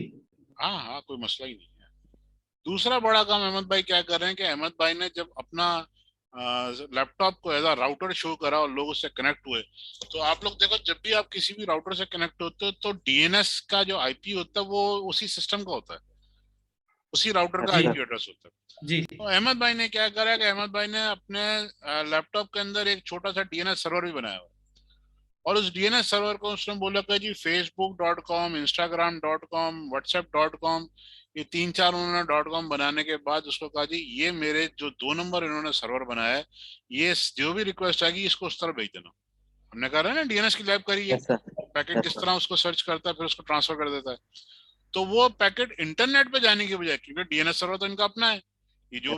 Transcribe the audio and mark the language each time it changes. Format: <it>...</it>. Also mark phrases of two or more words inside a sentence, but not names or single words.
<hi>हाँ हाँ कोई मसला ही नहीं है। दूसरा बड़ा काम अहमद भाई क्या कर रहे हैं कि अहमद भाई ने जब अपना लैपटॉप को</hi> <en>as a router</en> <hi>शो करा और लोग उससे कनेक्ट हुए, तो आप लोग देखो जब भी आप किसी भी राउटर से कनेक्ट होते हो तो डीएनएस का जो आईपी होता है वो उसी सिस्टम का होता है, उसी राउटर का</hi> <en>Yes,</en> <hi>जी</hi> <en>sir. IP address</en> <hi>होता है। जी। तो अहमद भाई ने क्या करा कि अहमद भाई ने अपने लैपटॉप के अंदर एक छोटा सा</hi> <en>DNS server</en> <hi>भी बनाया हुआ है, और उस</hi> <en>DNS server</en> <hi>को उसने बोला कि जी facebook.com, instagram.com, whatsapp.com, ये 3-4 उन्होंने .com बनाने के बाद उसको कहा जी ये मेरे जो 2 नंबर इन्होंने सर्वर बनाया है, ये जो भी रिक्वेस्ट आएगी इसको उस तरह भेज देना। हमने कहा ना डीएनएस की लैब करी है,</hi> <en>Yes, sir.</en> <hi>पैकेट</hi> <en>Yes,</en> <hi>किस</hi> <en>sir.</en> <hi>तरह उसको सर्च करता है फिर उसको ट्रांसफर कर देता है। तो वो पैकेट इंटरनेट पे जाने के बजाय, क्योंकि</hi> <en>DNS server</en> <hi>तो इनका अपना है, ये जो</hi>